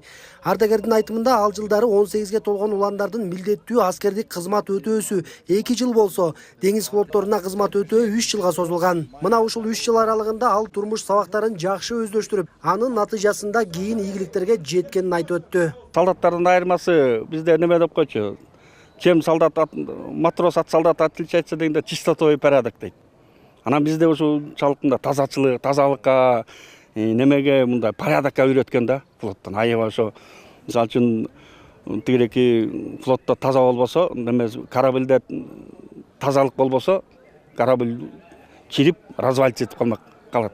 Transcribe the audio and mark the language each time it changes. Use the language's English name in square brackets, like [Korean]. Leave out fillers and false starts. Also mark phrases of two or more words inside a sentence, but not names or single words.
[Kyrgyz] Ардагердин айтымында ал жылдары 18ге толгон уландардын милдеттүү аскердик кызмат өтөөсү 2 жыл болсо, деңиз флотторуна кызмат өтөө 3 жылга созулган. Мына ушул 3 жыл аралыгында ал турмуш сабактарын жакшы өздөштүрүп, анын натыйжасында кийин ийгиликтерге жеткенин айтып өттү. Солдаттардын айырмасы бизде неме деп койчу. [Russian] Чем солдат, матрос от солдата отличается дегенде чистотой и порядок дейт. [Kyrgyz] Анан бизде ушунчалык тазачылык, тазалыкка, немеге мындай порядокко үйрөткөн да флоттон. Аябай ошо мисалы үчүн тигиреки флотто таза болбосо, неме корабльде тазалык болбосо, корабль чирип, развалиться этип калат.